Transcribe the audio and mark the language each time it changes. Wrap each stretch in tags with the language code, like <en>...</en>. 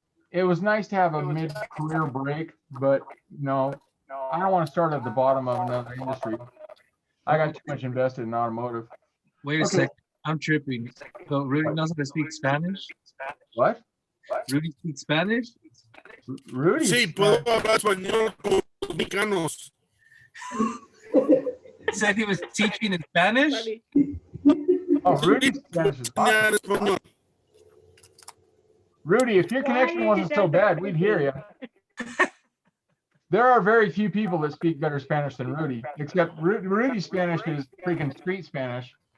<en>It was nice to have a mid-career break, but no, I don't want to start at the bottom of another industry. I got too much invested in automotive. Wait a second. I'm tripping. So Rudy knows how to speak Spanish? What? Rudy speaks Spanish? Rudy.</en> <es>Sí, puedo hablar español con los mexicanos.</es> <en>He said he was teaching in Spanish? Funny. Oh, Rudy's Spanish is awesome.</en> <es>Español.</es> <en>Rudy, if your connection wasn't so bad, we'd hear you. There are very few people that speak better Spanish than Rudy, except Rudy's Spanish is freaking street Spanish.</en>